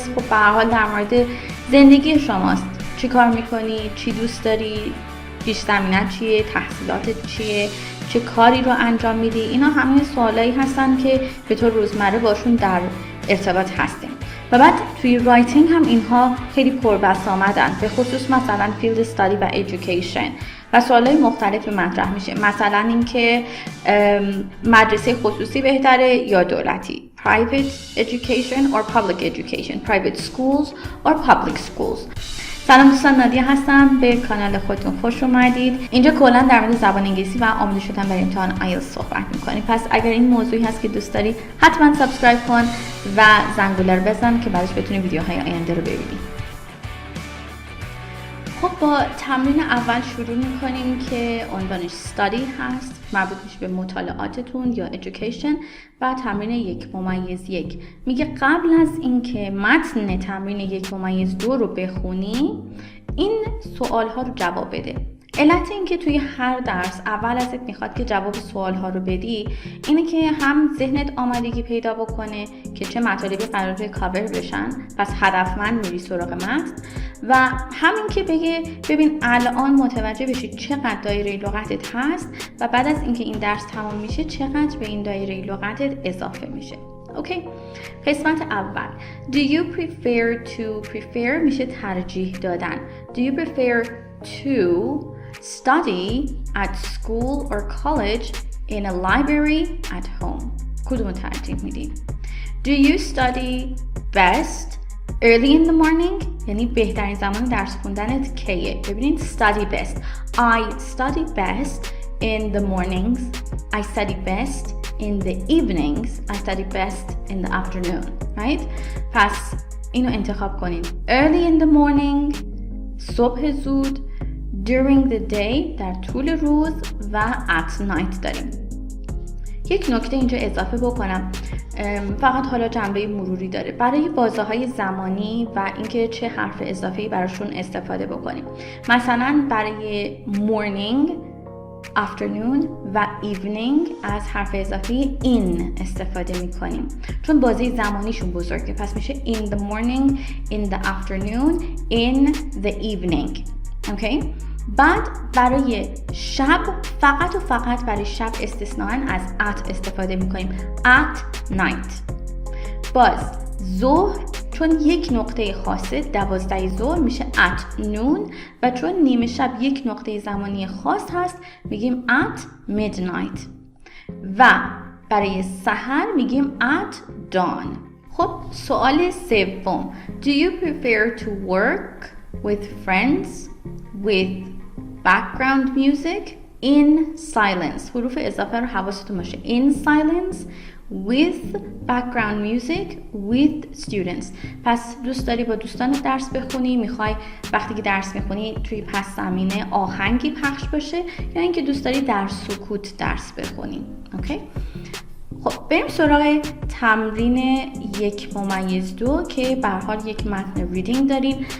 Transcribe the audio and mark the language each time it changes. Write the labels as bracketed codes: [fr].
[fa] خب به هر حال در مورد زندگی شماست. چی کار میکنی؟ چی دوست داری؟ پیش زمینه چیه؟ تحصیلاتت چیه؟ چه کاری رو انجام میدی؟ اینا همه سوالایی هستن که به طور روزمره باشون در ارتباط هستیم. و بعد توی رایتینگ هم اینها خیلی پربسامدن، به خصوص مثلا فیلد استادی و ایژوکیشن و سوالای مختلفی مطرح میشه. مثلا اینکه مدرسه خصوصی بهتره یا دولتی، [en] private education or public education, private schools or public schools. [fa] سلام دوستان، نادیه هستم. به کانال خودتون خوش اومدید. اینجا کلا در مورد زبان انگلیسی و آماده شدن برای امتحان IELTS صحبت میکنیم. پس اگر این موضوعی هست که دوست داری حتما سابسکرایب کن و زنگوله رو بزن که بعدش بتونی ویدیوهای آینده رو ببینی. خب با تمرین اول شروع میکنیم که عنوانش study هست، مربوط میشه به مطالعاتتون یا education. و تمرین 1:1 میگه قبل از اینکه متن تمرین 1:2 رو بخونی این سوال ها رو جواب بده. علت این که توی هر درس اول ازت میخواد که جواب سوال ها رو بدی اینه که هم ذهنت آمادگی پیدا بکنه که چه مطالبی قراره کاور بشن، پس هدفمند میری سراغ متن، و همین که بگه ببین الان متوجه بشی چقدر دایره لغتت هست و بعد از اینکه این درس تمام میشه چقدر به این دایره لغتت اضافه میشه. اوکی؟ قسمت اول [en] Do you prefer [fa] میشه ترجیح دادن. [en] Do you prefer to study at school or college in a library at home? [fa] کدوم ترجیح میدین؟ [en] Do you study best early in the morning؟ [fa] یعنی بهترین زمان درس خوندنت کیه؟ ببینید [en] study best. I study best in the mornings. I study best in the evenings. I study best in the afternoon. Right? [fa] پس اینو انتخاب کنید. [en] Early in the morning، [fa] صبح زود، [en] during the day، [fa] در طول روز، و [en] at night [fa] داریم. یک نکته اینجا اضافه بکنم، فقط حالا جنبه مروری داره برای بازه‌های زمانی و اینکه چه حرف اضافه‌ای براشون استفاده بکنیم. مثلا برای morning، afternoon و evening از حرف اضافه in استفاده میکنیم چون بازه زمانیشون بزرگه، پس میشه [en] in the morning, in the afternoon, in the evening. [fa] اوکی؟ بعد برای شب فقط و فقط برای شب استثناءً از at استفاده میکنیم. [en] at night. [fa] باز ظهر چون یک نقطه خاصه 12 ظهر میشه [en] at noon [fa] و چون نیمه شب یک نقطه زمانی خاص هست میگیم [en] at midnight. [fa] و برای سحر میگیم [en] at dawn. [fa] خب سوال سوم [en] Do you prefer to work with friends with background music in silence؟ [fa] حروف اضافه رو حواستون باشه. [en] In silence with background music with students. [fa] پس دوست داری با دوستانت درس بخونی، میخوای وقتی که درس میخونی توی پس زمینه آهنگی پخش باشه، یا اینکه دوست داری در سکوت درس بخونی. اوکی؟ خب بریم سراغ تمرین 1:2 که به هر حال یک متن ریدینگ داریم.